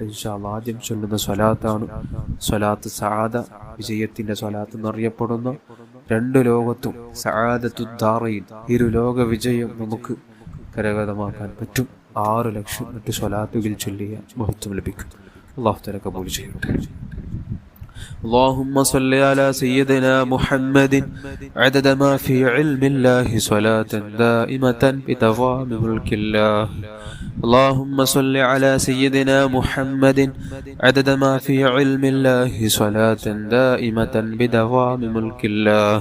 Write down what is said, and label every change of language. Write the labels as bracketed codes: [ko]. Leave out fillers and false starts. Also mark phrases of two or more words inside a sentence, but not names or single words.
[ar] إن شاء الله [ml] ആദ്യം ചൊല്ലുന്ന സ്വലാത്താണ് സ്വലാത്ത് സഅദ, വിജയത്തിന്റെ സ്വലാത്ത് എന്നറിയപ്പെടുന്ന. രണ്ട് ലോകത്തും സഅദത്തുദ്ദാറൈൻ, ഇരു ലോക വിജയം നമുക്ക് കരഗതമാക്കാൻ പറ്റും. 6 ലക്ഷം മറ്റു സ്വലാത്തുകൾ ചൊല്ലിയ മഹത്വം ലഭിക്കും. [ar] الله تعالى [ml] കബൂൽ ചെയ്യട്ടെ. [ar] اللهم صل على سيدنا محمد عدد ما في علم الله صلاة دائمة بدوام ملك الله. اللهم صل على سيدنا محمد عدد ما في علم الله صلاة دائمة بدوام ملك الله.